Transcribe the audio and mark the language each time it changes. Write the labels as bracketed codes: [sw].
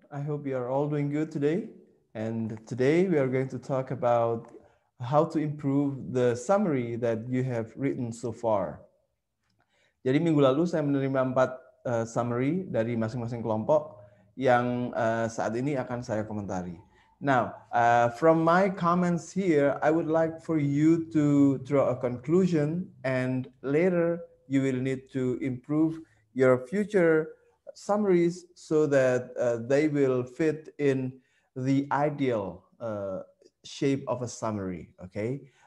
[en] I hope you are all doing good today. And today we are going to talk about how to improve the summary that you have written so far. [id] Jadi minggu lalu saya menerima 4 summary dari masing-masing kelompok yang saat ini akan saya komentari. [en] Now, from my comments here, I would like for you to draw a conclusion, and later you will need to improve your future summaries so that they will fit in the ideal shape of a summary. Okay.